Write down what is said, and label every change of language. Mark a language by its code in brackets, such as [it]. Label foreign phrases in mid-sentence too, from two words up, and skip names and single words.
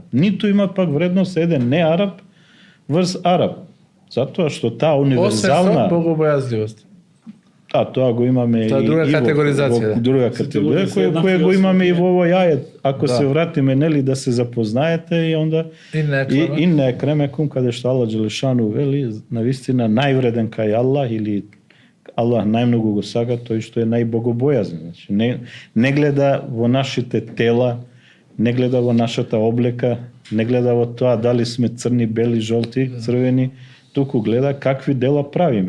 [mk] Ниту има пак вредност еден не араб врз араб. Затоа што таа универзална богобојазливост. Тоа го имаме и друга категоризација. Друга категорија која го имаме и во овој ајет. Ако се вратиме нели да се запознаете и онда [ar] إن أكرمكم [mk] каде што Аллах џелешану вели навистина највреден кај Аллах или Аллах најмногу го сака тој што е најбогобојазен. Значи не гледа во нашите тела, не гледа во нашата облека, не гледа во тоа дали сме црни, бели, жолти, црвени, туку гледа какви дела правиме.